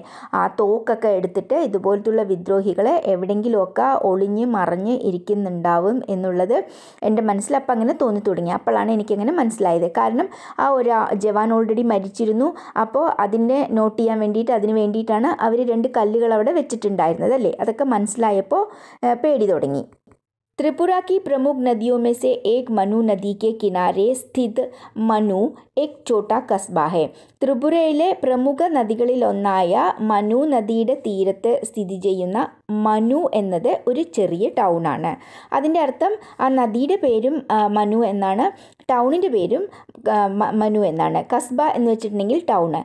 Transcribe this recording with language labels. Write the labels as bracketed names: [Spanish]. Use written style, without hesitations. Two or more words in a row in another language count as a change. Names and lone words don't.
[Malayalam] ആ തോക്കൊക്കെ എടുത്തിട്ട് ഇതുപോലത്തുള്ള വിദ്രോഹികളെ എവിടെയെങ്കിലുമൊക്കെ ഒളിഞ്ഞ് മറിഞ്ഞ് ഇരിക്കുന്നുണ്ടാവും എന്നുള്ളത് എൻ്റെ മനസ്സിൽ അപ്പം അങ്ങനെ തോന്നി തുടങ്ങി. അപ്പോഴാണ് എനിക്കങ്ങനെ മനസ്സിലായത്. കാരണം ആ ഒരു ജവാൻ ഓൾറെഡി മരിച്ചിരുന്നു. അപ്പോൾ അതിനെ നോട്ട് ചെയ്യാൻ വേണ്ടിയിട്ട് അതിന് വേണ്ടിയിട്ടാണ് അവർ 2 കല്ലുകൾ അവിടെ വെച്ചിട്ടുണ്ടായിരുന്നത് അല്ലേ. അതൊക്കെ മനസ്സിലായപ്പോൾ പേടി തുടങ്ങി. [Hindi] त्रिपुरा की प्रमुख नदियों में से एक मनु नदी के किनारे स्थित मनु एक छोटा कस्बा है. [Malayalam] ത്രിപുരയിലെ പ്രമുഖ നദികളിലൊന്നായ മനു നദിയുടെ തീരത്ത് സ്ഥിതി ചെയ്യുന്ന മനു എന്നത് ഒരു ചെറിയ ടൗണാണ്. അതിൻ്റെ അർത്ഥം ആ നദിയുടെ പേരും മനു എന്നാണ്, ടൗണിൻ്റെ പേരും മനു എന്നാണ്. കസ്ബ എന്ന് വെച്ചിട്ടുണ്ടെങ്കിൽ ടൗണ്.